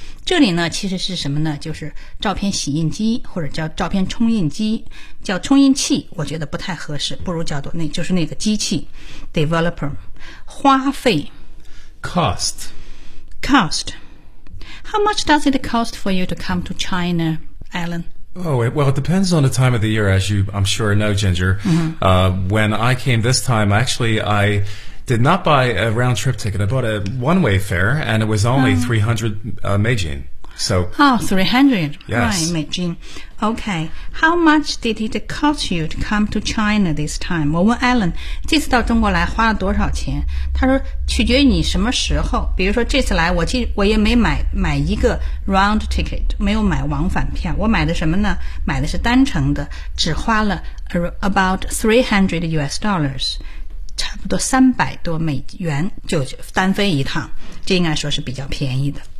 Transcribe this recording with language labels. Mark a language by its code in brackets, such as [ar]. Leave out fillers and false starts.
[zh] 这里呢其实是什么呢，就是照片洗印机，或者叫照片冲印机，叫冲印器我觉得不太合适，不如叫做那就是那个机器 developer。花费 [en] cost How much does it cost for you to come to China, Alan? Oh, well, it depends on the time of the year, as you I'm sure know, Ginger. When I came this time, actually I did not buy a round trip ticket. I bought a one-way fare, and it was only 300 Meijin. So, oh, 300. Yes. Right, Meijin. Okay. How much did it cost you to come to China this time? [zh] 我问 Alan, 这次到中国来花了多少钱？他说，取决于你什么时候。比如说这次来，我也没买一个 round ticket, 没有买往返票。我买的什么呢？买的是单程的，只花了 [en] about $300. [zh] 差不多300多美元就单飞一趟，这应该说是比较便宜的。